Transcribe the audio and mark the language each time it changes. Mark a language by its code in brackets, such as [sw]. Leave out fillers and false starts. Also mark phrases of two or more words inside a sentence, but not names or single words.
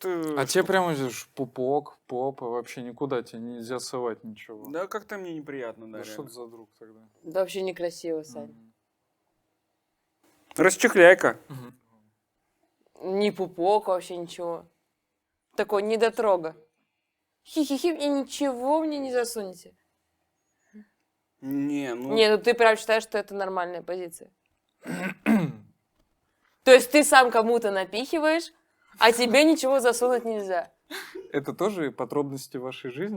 [ru] А тебе прямо здесь пупок, попа, вообще никуда тебе нельзя совать ничего. Да как-то мне неприятно, да, Да что реально. ты за друг тогда? Да вообще некрасиво, Сань. Мгм. Расчехляй-ка. Ни пупок, вообще ничего. Такой недотрога. Хи-хи-хи, и ничего мне не засунете. Не, ну... Не, ну ты прям считаешь, что это нормальная позиция. То есть ты сам кому-то напихиваешь, а тебе ничего засунуть нельзя. Это тоже подробности вашей жизни?